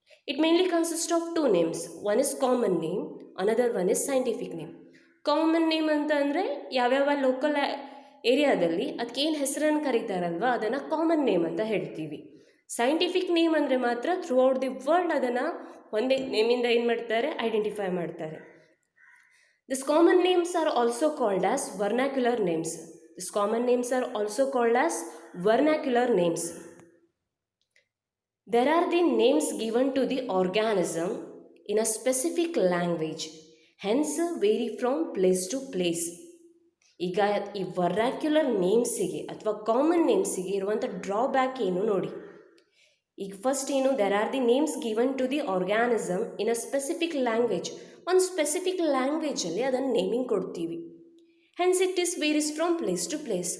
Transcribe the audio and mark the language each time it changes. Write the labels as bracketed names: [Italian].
[English] It mainly consist of 2 names. One is common name, another one is scientific name. [Kannada] Common name ಅಂತ ಅಂದರೆ ಯಾವ್ಯಾವ local ಏರಿಯಾದಲ್ಲಿ ಅದಕ್ಕೇನು ಹೆಸರನ್ನು ಕರೀತಾರಲ್ವ ಅದನ್ನು ಕಾಮನ್ ನೇಮ್ ಅಂತ ಹೇಳ್ತೀವಿ. ಸೈಂಟಿಫಿಕ್ ನೇಮ್ ಅಂದರೆ ಮಾತ್ರ [English] throughout the world [Kannada] ಅದನ್ನು ಒಂದೇ ನೇಮಿಂದ ಏನು ಮಾಡ್ತಾರೆ, ಐಡೆಂಟಿಫೈ ಮಾಡ್ತಾರೆ. [English] These common names are also called as vernacular names. These common names are also called as vernacular names. There are the names given to the organism in a specific language, hence vary from place to place. [Kannada] ಈಗ ಈ vernacular ನೇಮ್ಸಿಗೆ ಅಥವಾ common ನೇಮ್ಸಿಗೆ ಇರುವಂಥ drawback ಏನು ನೋಡಿ. [English] ಈಗ ಫಸ್ಟ್ ಏನು, there are the names given to the organism in a specific language. [Kannada] ಒಂದು specific ಲ್ಯಾಂಗ್ವೇಜಲ್ಲಿ ಅದನ್ನು ನೇಮಿಂಗ್ ಕೊಡ್ತೀವಿ. [English] Hence it is varies from place to place.